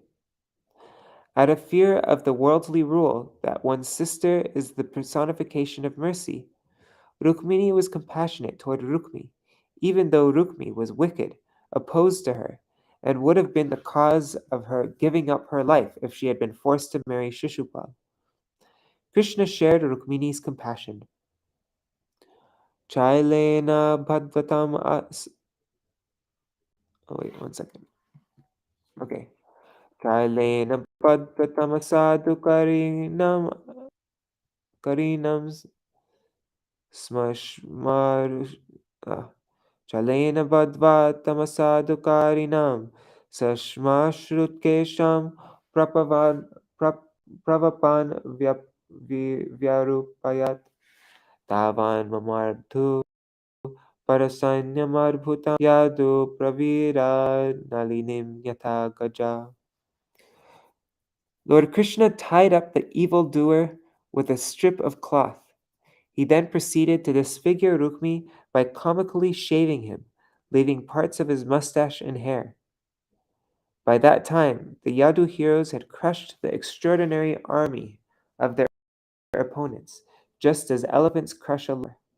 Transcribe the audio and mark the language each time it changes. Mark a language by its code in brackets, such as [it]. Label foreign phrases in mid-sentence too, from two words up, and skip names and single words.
[en] Out of fear of the worldly rule that one's sister is the personification of mercy, Rukmini was compassionate toward Rukmi, even though Rukmi was wicked, opposed to her, and would have been the cause of her giving up her life if she had been forced to marry Shishupal. Krishna shared Rukmini's compassion. [sa] Chailena Bhadvatam [en] one second. Okay. [sa] Chailena Bhadvatam Asadu Karinam Smashmar Chalena Badva Tamasadukarinam Sashmashrutkesham Pravapan Vyarupayat Tavan Mamardhu Parasanyamarbhutam Yadu Pravira Nalinim Yatha Gaja. [en] Lord Krishna tied up the evildoer with a strip of cloth. He then proceeded to disfigure Rukmi by comically shaving him, leaving parts of his mustache and hair. By that time, the Yadu heroes had crushed the extraordinary army of their opponents, just as elephants crush a lion.